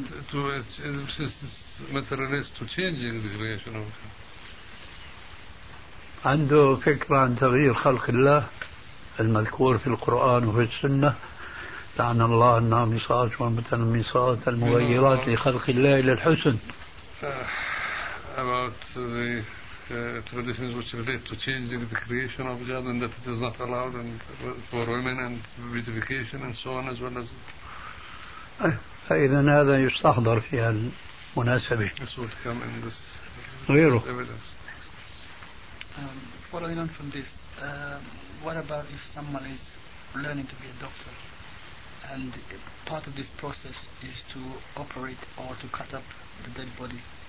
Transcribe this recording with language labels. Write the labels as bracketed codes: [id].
[en] To since this matter relates to changing the creation of God. [ar] عنده فكرة عن تغيير خلق الله المذكور في القرآن وفي السنة، لعن الله النامصات والمتنمصات المغيرات لخلق الله إلى الحسن. [en] About the traditions which relate to changing the creation of God and that it is not allowed and for women and beautification and so on as well as. [ar] فإذا هذا يستحضر في المناسبة. [en] This would come in this evidence. Following on from this, what about if someone is learning to be a doctor? And part of this process is to operate or to cut up the dead body.